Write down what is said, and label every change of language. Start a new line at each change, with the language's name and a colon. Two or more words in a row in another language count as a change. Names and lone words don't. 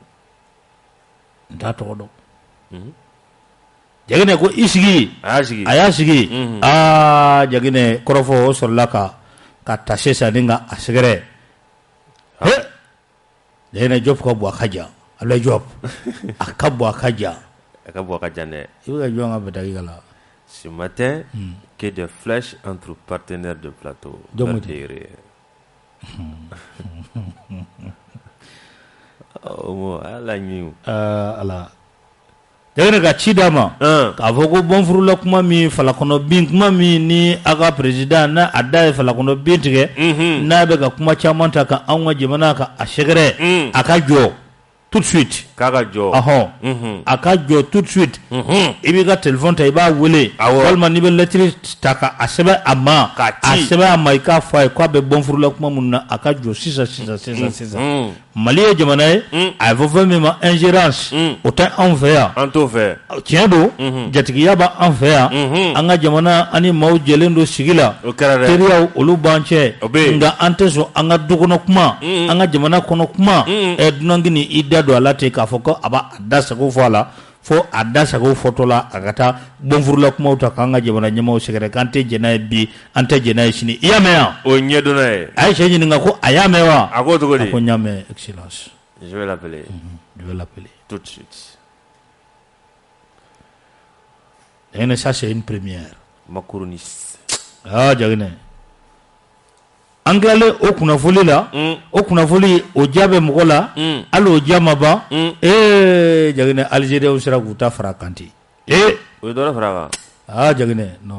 Bambara: n t'a tɔgɔ dɔn Jaginɛ ko i sigi a y'a sigi Jaginɛ kɔrɔfɔ o sɔrɔla ka tase sa ni ka a sɛgɛrɛ Jaginɛ Diop ka bɔ a ka jan Ablaye Diop a ka bɔ a ka jan dɛ i bɛ ka jɔn ka bɛtagi la
French: ce matin que des flèches entre partenaires de plateau
Bambara: ala ɲi ala Jaginɛ ka ci d'a ma k'a fɔ ko bɔnfurula kuma min falakɔnɔ bin kuma min ni a ka président n'a a da ye falakɔnɔ bin tigɛ n'a bɛ ka kuma caman ta ka anw ka jamana ka a sɛgɛrɛ a ka jɔ
French: tout de suite
Bambara: k'a ka jɔ a ka jɔ
French: tout de suite
Bambara: i b'i ka téléphone ta i b'a wele walima n'i bɛ lettre ta ka a sɛbɛn a ma a sɛbɛn a ma i k'a fɔ a ye k'a bɛ bɔnfurula kuma minnu na a ka jɔ sisan Mali ye jamana ye a bɛ fɔ fɛn min ma ingérence o tɛ anw fɛ yan an t'o fɛ tiɲɛ don jatigiya bɛ an fɛ yan an ka jamana ani maaw jɛlen don sigi la teriyaw olu b'an cɛ nka an tɛ sɔn an ka dukɔnɔ kuma an ka jamana kɔnɔ kuma dunan ni i da don a la ten k'a fɔ ko a b'a da sago fɔ a la fo a da sago fɔtɔ la a ka taa bɔnfurula kumaw ta k'an ka jamana ɲɛmaaw sɛgɛrɛ k'an tɛ jɛn n'a ye bi an tɛ jɛn n'a ye sini i y'a mɛn yan o ɲɛdɔnna ye a ye cɛ ɲininka ko a y'a mɛn wa a ko cogo di a ko n y'a mɛn excellence
French: je vais l'appeler tout de suite Jaginɛ ça c'est une première macroniste
Bambara: Jaginɛ an tilalen o kunnafoli la o kunnafoli o diya bɛ mɔgɔ la hali o diya ma ban Jaginɛ Algériens sera k'u ta fara kan ten o ye dɔ fara kan Jaginɛ non